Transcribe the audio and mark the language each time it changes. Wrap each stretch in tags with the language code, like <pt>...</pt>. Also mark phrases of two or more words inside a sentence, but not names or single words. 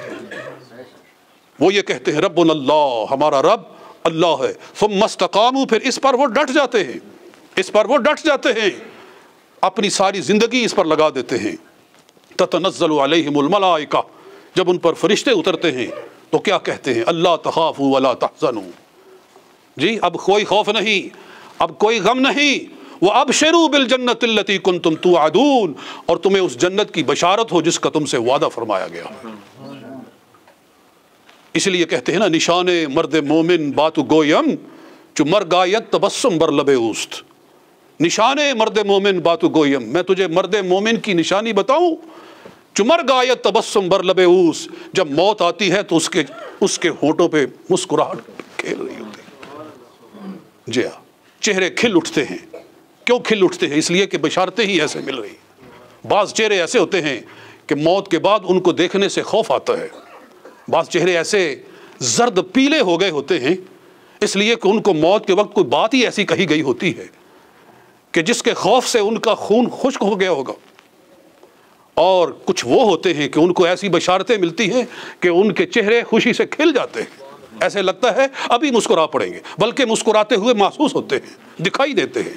<ur>وہ یہ کہتے ہیں</ur> <ar>ربنا اللہ،</ar> <ur>ہمارا رب اللہ ہے،</ur> <ar>ثم استقاموا،</ar> <ur>پھر اس پر وہ ڈٹ جاتے ہیں، اس پر وہ ڈٹ جاتے ہیں، اپنی ساری زندگی اس پر لگا دیتے ہیں۔</ur> <ar>تتنزل علیہم الملائکہ،</ar> <ur>جب ان پر فرشتے اترتے ہیں تو کیا کہتے ہیں؟</ur> <ar>اللہ تخافوا ولا تحزنوا،</ar> <ur>جی اب کوئی خوف نہیں، اب کوئی غم نہیں،</ur> <ar>وابشروا بالجنۃ التی کنتم توعدون،</ar> <ur>اور تمہیں اس جنت کی بشارت ہو جس کا تم سے وعدہ فرمایا گیا ہے۔ اس لیے کہتے ہیں نا</ur> <fa>نشان مرد مومن باتو گویم چو مرگ آید تبسم بر لب اوست، نشان مرد مومن باتو گویم،</fa> <ur>میں تجھے مرد مومن کی نشانی بتاؤں،</ur> <fa>چو مرگ آید تبسم بر لب اوست،</fa> <ur>جب موت آتی ہے تو اس کے ہونٹوں پہ مسکراہٹ کھیل رہی ہوتی ہے، جی ہاں، چہرے کھل اٹھتے ہیں۔ کیوں کھل اٹھتے ہیں؟ اس لیے کہ بشارتیں ہی ایسے مل رہی۔ بعض چہرے ایسے ہوتے ہیں کہ موت کے بعد ان کو دیکھنے سے خوف آتا ہے، بعض چہرے ایسے زرد پیلے ہو گئے ہوتے ہیں اس لیے کہ ان کو موت کے وقت کوئی بات ہی ایسی کہی گئی ہوتی ہے کہ جس کے خوف سے ان کا خون خشک ہو گیا ہوگا، اور کچھ وہ ہوتے ہیں کہ ان کو ایسی بشارتیں ملتی ہیں کہ ان کے چہرے خوشی سے کھل جاتے ہیں، ایسے لگتا ہے ابھی مسکرا پڑیں گے، بلکہ مسکراتے ہوئے محسوس ہوتے ہیں، دکھائی دیتے ہیں۔</ur>